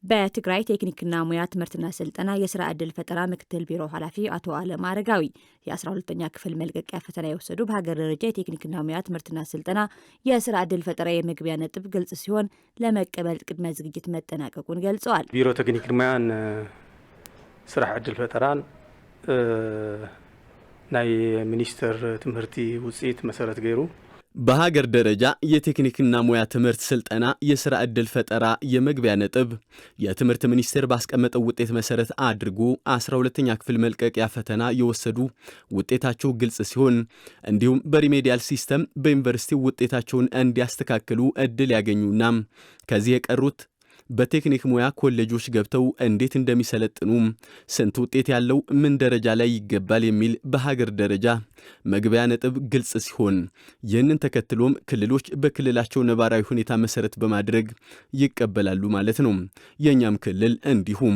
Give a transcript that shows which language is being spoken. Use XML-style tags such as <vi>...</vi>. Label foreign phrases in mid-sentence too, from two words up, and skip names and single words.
<am>በትግራይ ቴክኒክና ሙያ ትምህርትና ስልጠና የስራ ዕድል ፈጠራ ምክትል ቢሮ ኃላፊ አቶ አለም አረጋዊ የ12ኛ ክፍል መልቀቂያ ፈተና የወሰዱ በሀገር ደረጃ የቴክኒክና ሙያ ትምህርትና ስልጠና የስራ ዕድል ፈጠራ የመግቢያ ነጥብ ግልጽ ሲሆን ለመቀበል ቅድመ ዝግጅት መጠናቀቁን ገልጸዋል።</am> <ti>ቢሮ ቴክኒክና ሙያን ስራ ዕድል ፈጠራን ናይ ሚኒስተር ትምህርቲ ውጽኢት መሰረት ገይሩ</ti> <am>በሀገር ደረጃ የቴክኒክና ሙያ ትምህርት ስልጠና የስራ ዕድል ፈጠራ የመግቢያ ነጥብ የትምህርት ሚኒስቴር ባስቀመጠው ውጤት መሰረት አድርጎ 12ኛ ክፍል መልቀቂያ ፈተና የወሰዱ ውጤታቸው ግልጽ ሲሆን እንዲሁም</am> <en>remedial system</en> <am>በዩኒቨርሲቲው ውጤታቸውን እንዲያስተካክሉ እድል ያገኙና ከዚህ የቀሩት በቴክኒክ ሙያ ኮሌጆች ገብተው እንዴት እንደሚሰለጥኑ ስንት ውጤት ያለው ምን ደረጃ ላይ ይገባል የሚል በሀገር ደረጃ መግቢያ ነጥብ ግልጽ ሲሆን ይህንን ተከትሎም ክልሎች በክልላቸው ነባራዊ ሁኔታ መሰረት በማድረግ ይቀበላሉ ማለት ነው። የኛም ክልል እንዲሁም</am>